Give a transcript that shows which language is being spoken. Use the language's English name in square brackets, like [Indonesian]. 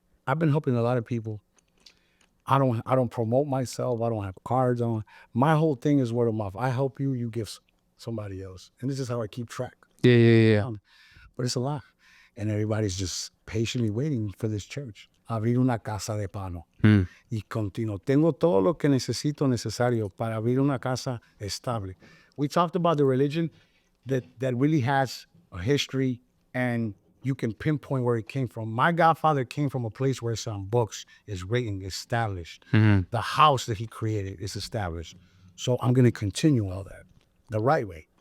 [English] I've been helping a lot of people. I don't promote myself. I don't have cards on. My whole thing is word of mouth. I help you, you give somebody else. And this is how I keep track. Yeah. But it's a lot. And everybody's just patiently waiting for this church. [Spanish] Abrir una casa de pano. Y continuo. Tengo todo lo que necesario para abrir una casa estable. [English] We talked about the religion that really has a history and you can pinpoint where it came from. My godfather came from a place where some books is written, established. The house that he created is established. So I'm going to continue all that the right way.